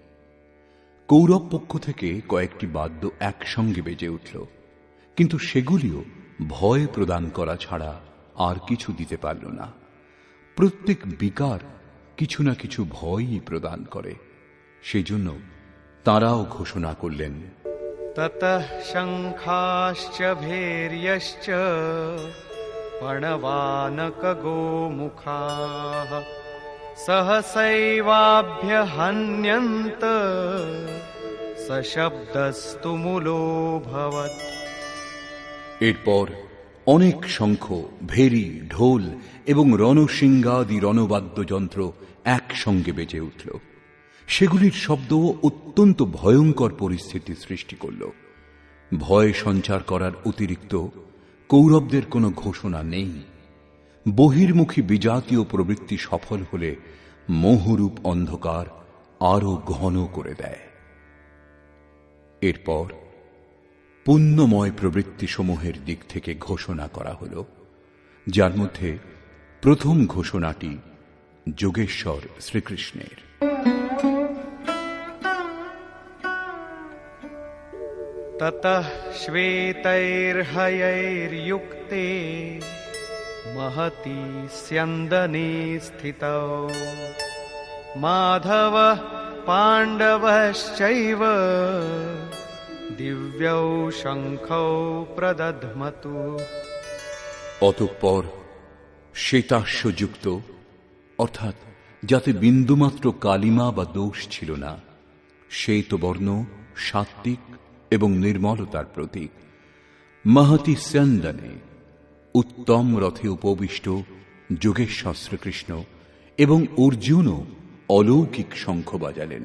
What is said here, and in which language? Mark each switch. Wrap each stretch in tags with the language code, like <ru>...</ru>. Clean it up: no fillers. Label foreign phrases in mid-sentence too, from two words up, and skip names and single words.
<bn>কৌরব পক্ষ থেকে কয়েকটি বাদ্য একসঙ্গে বেজে উঠল, কিন্তু সেগুলিও ভয় প্রদান করা ছাড়া আর কিছু দিতে পারল না। প্রত্যেক বিকার কিছু না কিছু ভয়ই প্রদান করে। সেজন্য তাঁরাও ঘোষণা করলেন,</bn> <sa>ततः शङ्खाश्च भैर्यश्च पणवानकगोमुखाः सहसैवाभ्यहन्यन्त सशब्दस्तु मूलोऽभवत्।</sa> <bn>এরপর অনেক শঙ্খ, ভেরি, ঢোল এবং রণশৃঙ্গাদি রণবাদ্যযন্ত্র একসঙ্গে বেজে উঠল। সেগুলির শব্দ অত্যন্ত ভয়ঙ্কর পরিস্থিতি সৃষ্টি করল। ভয় সঞ্চার করার অতিরিক্ত কৌরবদের কোনো ঘোষণা নেই। বহির্মুখী বিজাতীয় প্রবৃত্তি সফল হলে মোহরূপ অন্ধকার আরো ঘন করে দেয়। এরপর পুণ্যময় প্রবৃত্তি সমূহের দিক থেকে ঘোষণা করা হল, যার মধ্যে প্রথম ঘোষণাটি যোগেশ্বর শ্রীকৃষ্ণের।</bn> <sa>ततः श्वेतैर्हयैर्युक्ते महति स्यन्दने स्थितौ माधवः पाण्डवश्चैव दिव्यौ शङ्खौ प्रदध्मतु।</sa> <bn>অতঃপর শ্বেতাশ্বযুক্ত, অর্থাৎ যাতে বিন্দুমাত্র কালিমা বা দোষ ছিল না, শ্বেতবর্ণ, সাত্ত্বিক এবং নির্মলতার প্রতীক মহতি স্যন্দনে উত্তম রথে উপবিষ্ট যোগেশ্বর শ্রীকৃষ্ণ এবং অর্জুনও অলৌকিক শঙ্খ বাজালেন।</bn>